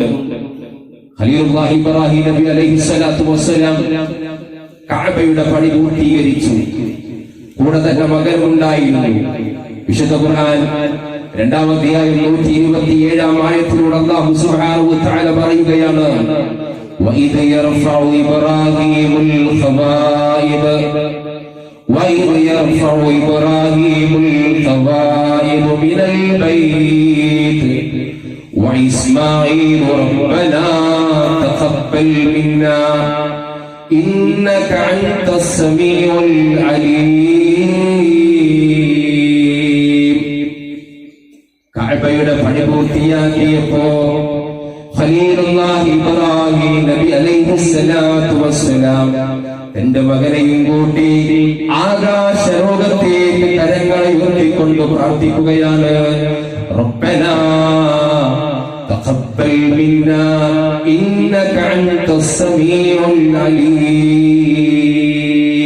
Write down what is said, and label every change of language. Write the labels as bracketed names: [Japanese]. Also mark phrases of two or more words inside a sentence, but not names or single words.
[Malayalam] ഖലീലുല്ലാഹി ഇബ്രാഹിം നബി [Arabic] عليه الصلاة والسلام [Malayalam] കഅബയുടെ പണി പൂർത്തീകരിച്ചു. കൂടെ തന്നെ മകനുണ്ടായിരുന്നു. വിശുദ്ധ ഖുർആൻ 2-ാം അധ്യായം 127-ാം ആയത്തിലൂടെ അല്ലാഹു [Arabic] سبحانه وتعالى [Malayalam] പറയുകയാണ്, [Arabic] وَإِذْ يَرْفَعُ إِبْرَاهِيمُ الْقَوَاعِدَ مِنَ الْبَيْتِ وَإِسْمَاعِيلُ رَبَّنَا تَقَبَّلْ مِنَّا إِنَّكَ أَنْتَ السَّمِيعُ الْعَلِيمُ. [Malayalam] കഅബയുടെ പണി പൂർത്തിയാക്കിയപ്പോ ഖലീലുല്ലാഹി ഇബ്രാഹിം നബി [Arabic] عليه الصلاة والسلام [Malayalam] തന്റെ മകനെയും കൂട്ടി ആകാശലോകത്തേക്ക് കരങ്ങളെ ഉയർത്തിക്കൊണ്ട് പ്രാർത്ഥിക്കുകയാണ്, [Arabic] ربنا تقبل منا إنك أنت السميع العليم.